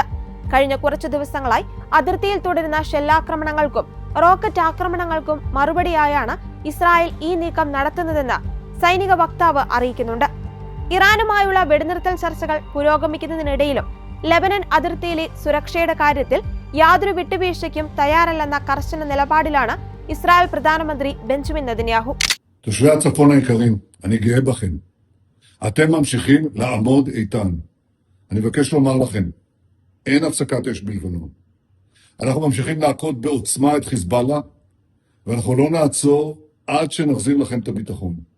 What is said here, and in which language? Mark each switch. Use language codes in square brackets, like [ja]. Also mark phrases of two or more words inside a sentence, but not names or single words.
[ml] കഴിഞ്ഞ കുറച്ചു ദിവസങ്ങളായി അതിർത്തിയിൽ തുടരുന്ന ഷെല്ലാക്രമണങ്ങൾക്കും റോക്കറ്റ് ആക്രമണങ്ങൾക്കും മറുപടിയായാണ് ഇസ്രായേൽ ഈ നീക്കം നടത്തുന്നതെന്ന് സൈനിക വക്താവ് അറിയിക്കുന്നുണ്ട്. ഇറാനുമായുള്ള വെടിനിർത്തൽ ചർച്ചകൾ പുരോഗമിക്കുന്നതിനിടയിലും ലെബനൻ അതിർത്തിയിലെ സുരക്ഷയുടെ കാര്യത്തിൽ യാതൊരു വിട്ടുവീഴ്ചയ്ക്കും തയ്യാറല്ലെന്ന കർശന നിലപാടിലാണ് ഇസ്രായേൽ പ്രധാനമന്ത്രി ബെഞ്ചമിൻ നെതന്യാഹു. [he] תושבי הצפון היקרים, אני גאה בכם. אתם ממשיכים לעמוד איתן. אני מבקש לומר לכם, אין הפסקת אש בלבנון. אנחנו ממשיכים להכות בעוצמה את חיזבאללה, ואנחנו לא נעצור עד שנחזיר לכם את הביטחון.